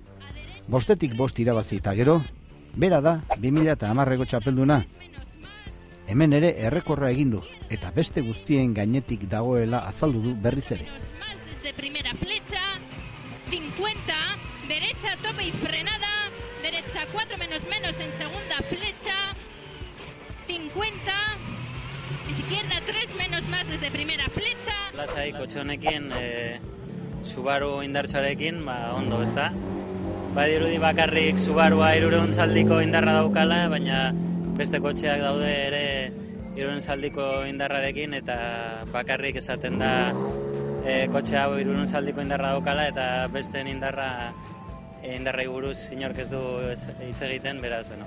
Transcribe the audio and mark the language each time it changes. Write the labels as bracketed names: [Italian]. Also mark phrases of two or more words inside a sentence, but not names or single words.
[Basque] 5-5 irabazi eta gero, bera da 2010ko txapelduna. Hemen ere errekorra egin du eta beste guztien gainetik dagoela azaldu du berriz ere. [Spanish] Desde primera flecha, 50, derecha tope y frenada, derecha 4 menos en segunda flecha, 50, izquierda 3 menos más desde primera flecha. [Basque] Lasai kotxe honekin, Subaru indartsuarekin, ondo, ezta? Badirudi bakarrik Subarua 300 indarra daukala, baina beste kotxeak daude ere 300 indarrarekin eta bakarrik esaten da kotxe hau 300 indarra daukala eta besteen indarrai buruz inork ez du hitz egiten, beraz, bueno.